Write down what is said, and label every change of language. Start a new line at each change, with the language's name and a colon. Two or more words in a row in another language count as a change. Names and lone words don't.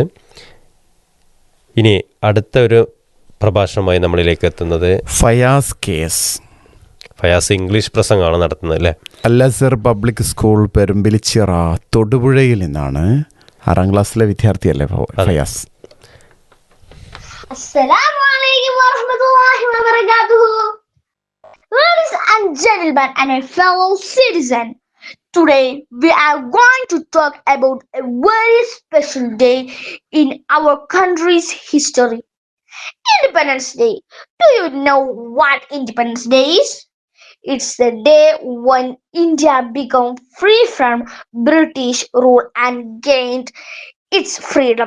Malayalam: ഇനി അടുത്ത ഒരു പ്രഭാഷണമായി നമ്മളിലേക്ക് എത്തുന്നത് ഫയാസ് KS. ഫയാസ് ഇംഗ്ലീഷ് പ്രസംഗമാണ് നടത്തുന്നത് അല്ലേ? അൽ-അസ്ഹർ പബ്ലിക് സ്കൂൾ പെരുമ്പിലിച്ചിറ തൊടുപുഴയിൽ നിന്നാണ്. 6ാം ക്ലാസ്സിലെ വിദ്യാർത്ഥിയല്ലേ ഫയാസ്?
Arabic: السلام عليكم ورحمة الله وبركاته.
English: Ladies and gentlemen and a fellow citizen, today we are going to talk about a very special day in our country's history. Independence Day. Do you know what Independence Day is? It's the day when India became free from British rule and gained its freedom.